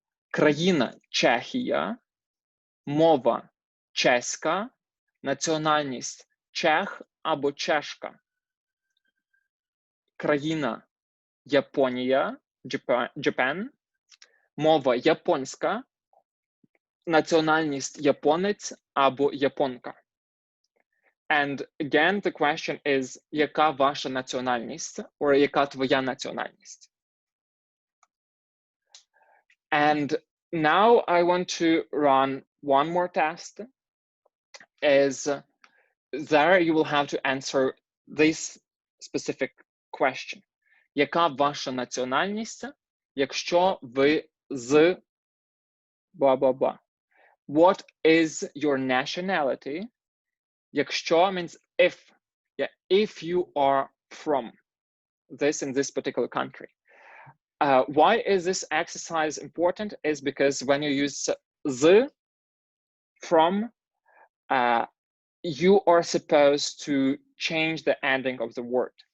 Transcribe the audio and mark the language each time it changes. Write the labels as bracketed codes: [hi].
[uk] Країна Чехія, мова чеська, національність чех або чешка. Країна Японія, Japan, мова японська, національність японець або японка. [en] And again, the question is, [uk] яка ваша національність, [en] or [uk] яка твоя національність? [en] And now I want to run one more test. Is there you will have to answer this specific question. [uk] Яка ваша національність, якщо ви з blah. [en] What is your nationality? Якщо means if. Yeah, if you are from this in this particular country. Why is this exercise important? Is because when you use the, from, you are supposed to change the ending of the word.